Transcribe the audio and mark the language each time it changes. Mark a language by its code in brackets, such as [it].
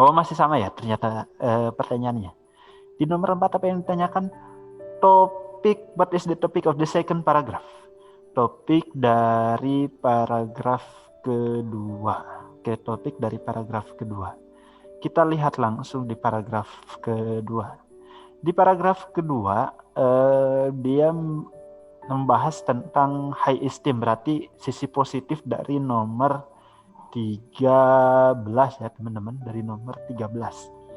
[id] Oh, masih sama ya ternyata pertanyaannya. Di nomor 4 apa yang ditanyakan? [en] What is the topic of the second paragraph? [id] Topik dari paragraf kedua. Oke, topik dari paragraf kedua. Kita lihat langsung di paragraf kedua. Di paragraf kedua, dia membahas tentang high esteem, berarti sisi positif dari nomor 13 ya teman-teman, dari nomor 13.